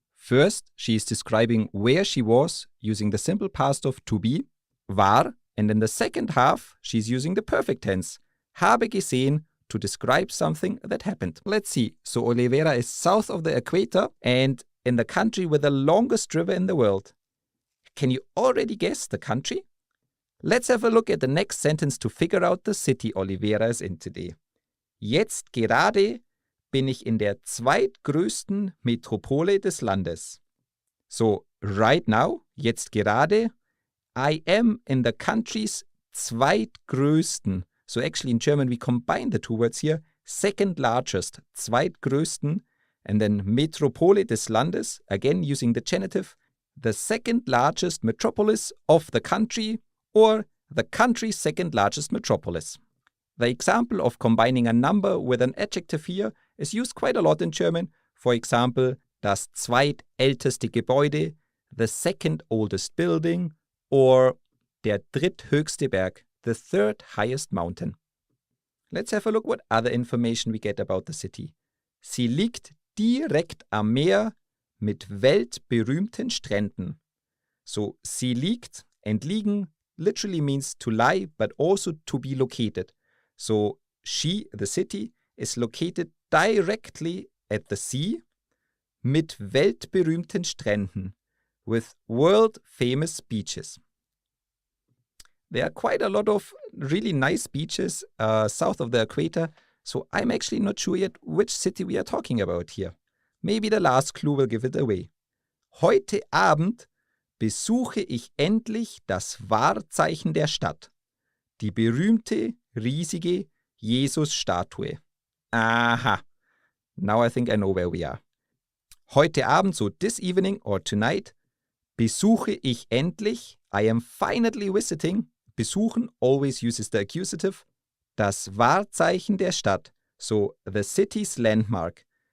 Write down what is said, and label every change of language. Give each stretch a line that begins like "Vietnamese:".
English: First, she is describing where she was using the simple past of to be,
German: war,
English: and in the second half, she's using the perfect tense,
German: habe gesehen,
English: to describe something that happened. Let's see. So Olivera is south of the equator and in the country with the longest river in the world. Can you already guess the country? Let's have a look at the next sentence to figure out the city Olivera is in today.
German: Jetzt gerade bin ich in der zweitgrößten Metropole des Landes.
English: So, right now,
German: jetzt gerade,
English: I am in the country's
German: zweitgrößten.
English: So actually in German we combine the two words here, second largest,
German: zweitgrößten,
English: and then
German: Metropole des Landes,
English: again using the genitive, the second largest metropolis of the country, or the country's second largest metropolis. The example of combining a number with an adjective here is used quite a lot in German. For example,
German: das zweitälteste Gebäude,
English: the second oldest building, or
German: der dritthöchste Berg,
English: the third highest mountain. Let's have a look what other information we get about the city.
German: Sie liegt direkt am Meer mit weltberühmten Stränden.
English: So,
German: sie liegt,
English: and liegen literally means to lie, but also to be located. So, she, the city, is located directly at the sea
German: mit weltberühmten Stränden,
English: with world-famous beaches. There are quite a lot of really nice beaches south of the equator, so I'm actually not sure yet which city we are talking about here. Maybe the last clue will give it away.
German: Heute Abend besuche ich endlich das Wahrzeichen der Stadt. Die berühmte, riesige Jesus-Statue. Aha.
English: Now I think I know where we are.
German: Heute Abend,
English: so this evening or tonight,
German: besuche ich endlich,
English: I am finally visiting, besuchen always uses the accusative,
German: das Wahrzeichen der Stadt,
English: so the city's landmark.